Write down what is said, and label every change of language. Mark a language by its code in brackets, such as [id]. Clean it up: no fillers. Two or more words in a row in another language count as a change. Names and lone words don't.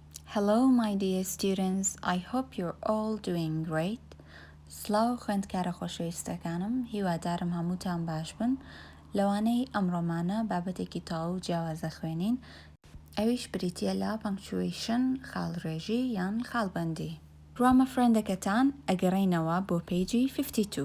[en] Hello, my dear students. I hope you're all doing great. [ckb] سلااو خوێندکارە خۆشەویستەکانم، هیوادارم هەمووتان باش بن. لەوانەی ئەمڕۆمانە بابەتێکی تەواو و جیاوازە خوێنین، ئەویش بریتیە لە punctuation خاڵڕێژی یان خاڵبەندی. گرامە فرەندەکەتان ئەگەڕێینەوە بۆ پیجی 52.